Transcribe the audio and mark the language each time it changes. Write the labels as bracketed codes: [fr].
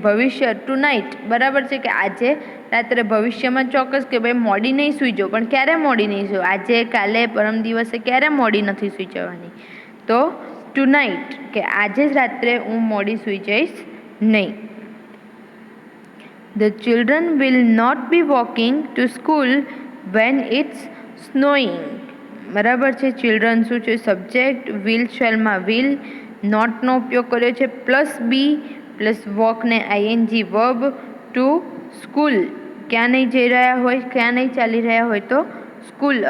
[gu] ભવિષ્ય two night બરાબર છે કે આજે રાત્રે, ભવિષ્યમાં ચોક્કસ કે ભાઈ મોડી નહીં સૂઈ જાઉં, પણ ક્યારે મોડી નહીં સૂઈ, આજે કાલે પરમ દિવસે ક્યારે મોડી નથી સૂઈ જવાની. તો ટુ નાઇટ કે આજે જ રાત્રે હું મોડી સૂઈ જઈશ નહીં. [en] The children will not be walking to school when it's snowing. [gu] બરાબર છે. ચિલ્ડ્રન શું છે? સબ્જેક્ટ. વિલ શેલમાં વિલ, નોટનો ઉપયોગ કર્યો છે, plus B plus વોકને ING verb. To school ક્યાં નહીં જઈ રહ્યા હોય, ક્યાં નહીં ચાલી રહ્યા હોય તો સ્કૂલ.